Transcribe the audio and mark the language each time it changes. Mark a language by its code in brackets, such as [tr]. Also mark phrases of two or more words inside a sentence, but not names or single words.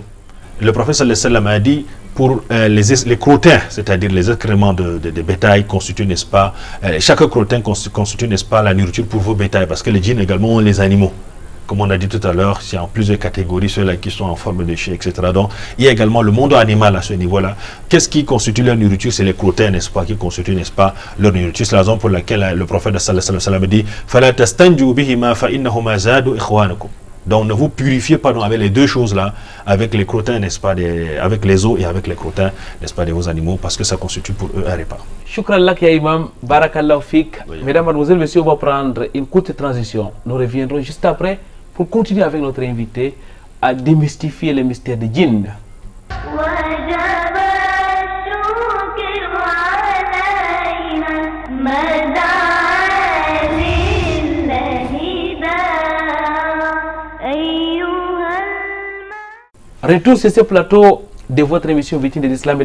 [fr] Le prophète [ar] صلى الله عليه وسلم [fr] a dit pour les crottins, c'est-à-dire les excréments de bétail constituent, n'est-ce pas, chaque crottin constitue, n'est-ce pas, la nourriture pour vos bétails, parce que les djinns également ont les animaux. Comme on a dit tout à l'heure, il y a plusieurs catégories, ceux-là qui sont en forme de chien, etc. Donc, il y a également le monde animal à ce niveau-là. Qu'est-ce qui constitue leur nourriture? C'est les crottins, n'est-ce pas, qui constituent, n'est-ce pas, leur nourriture. C'est la raison pour laquelle le prophète [ar] صلى الله عليه وسلم [fr] dit « [ar] فلا تستنجوا بهما فإنهما زاد إخوانكم [fr] » Donc ne vous purifiez pas avec les deux choses-là, avec les crottins, n'est-ce pas, avec les os et avec les crottins, n'est-ce pas, de vos animaux, parce que ça constitue pour eux un repas. [ar] شكرا لك يا إمام، بارك الله فيك. [fr] Oui. Mesdames, mademoiselles, messieurs, on va prendre une courte transition. Nous reviendrons juste après pour continuer avec notre invité à démystifier les mystères de djinn. Retour sur ce plateau de votre émission Victime de l'Islam.